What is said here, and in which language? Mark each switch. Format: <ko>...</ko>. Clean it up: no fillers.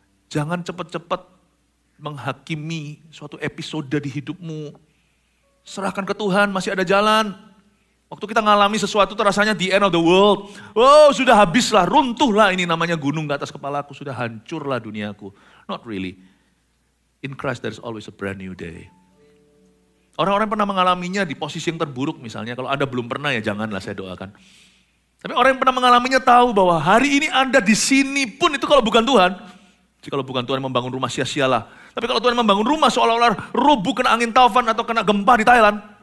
<id>Jangan cepat-cepat menghakimi suatu episode di hidupmu. Serahkan ke Tuhan, masih ada jalan. Waktu kita ngalami sesuatu terasanya</id> <en>the end of the world.</en> <id>Oh sudah habislah, runtuhlah ini namanya gunung ke atas kepalaku. Sudah hancurlah duniaku.</id> <en>Not really. In Christ there is always a brand new day.</en> <id>Orang-orang pernah mengalaminya di posisi yang terburuk misalnya. Kalau Anda belum pernah ya janganlah saya doakan. Tapi orang yang pernah mengalaminya tahu bahwa hari ini Anda di sini pun itu kalau bukan Tuhan. Jikalau bukan Tuhan yang membangun rumah sia-sialah. Tapi kalau Tuhan membangun rumah seolah-olah rubuh kena angin taufan atau kena gempa di Thailand.</id>